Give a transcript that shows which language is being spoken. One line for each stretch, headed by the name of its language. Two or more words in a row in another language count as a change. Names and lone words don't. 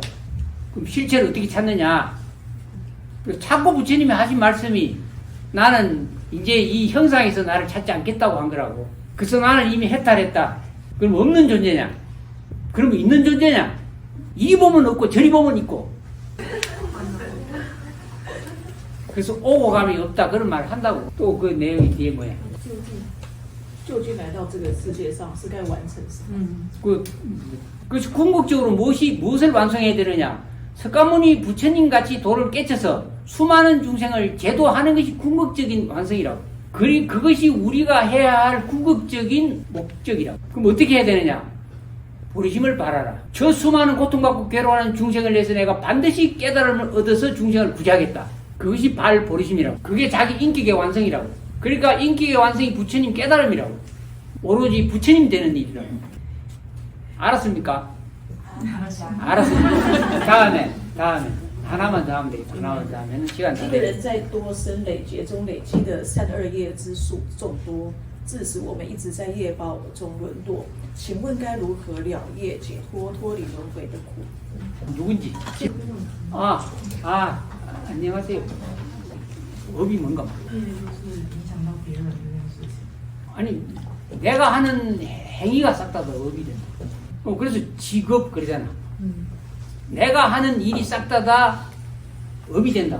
Korean: 그럼 실체를 어떻게 찾느냐? 찾고 부처님이 하신 말씀이 나는 이제 이 형상에서 나를 찾지 않겠다고 한 거라고. 그래서 나는 이미 해탈했다. 그럼 없는 존재냐? 그러면 있는 존재냐? 이리 보면 없고 저리 보면 있고. 그래서 오고 감이 없다 그런 말을 한다고. 또 그 내용이 뒤에 뭐야?
Chinese: 究竟来到这个世界上是该完成什么？
Korean: 그래서 궁극적으로 무엇을 완성해야 되느냐? 석가모니 부처님 같이 도를 깨쳐서 수많은 중생을 제도하는 것이 궁극적인 완성이라고. 그것이 우리가 해야 할 궁극적인 목적이라고. 그럼 어떻게 해야 되느냐? 보리심을 바라라. 저 수많은 고통받고 괴로워하는 중생을 위해서 내가 반드시 깨달음을 얻어서 중생을 구제하겠다. 그것이 발보리심이라고. 그게 자기 인격의 완성이라고. 그러니까 인격의 완성이 부처님 깨달음이라고. 오로지 부처님 되는 일이라고. 알았습니까? 알았습니다. 다음에 하나만 더 하면 되겠다. 하나만 더 하면 시간 다
Chinese: 一个人在多生累劫中累积的善恶业之数众多，致使我们一直在业报中沦落。请问该如何了业解脱，脱离轮回的苦？
Korean: 누군지. 안녕하세요. 업이 뭔가. 아니, 내가 하는 행위가 싹 다 업이 된다. 그래서 직업 그러잖아. 내가 하는 일이 싹 다 업이 된다고.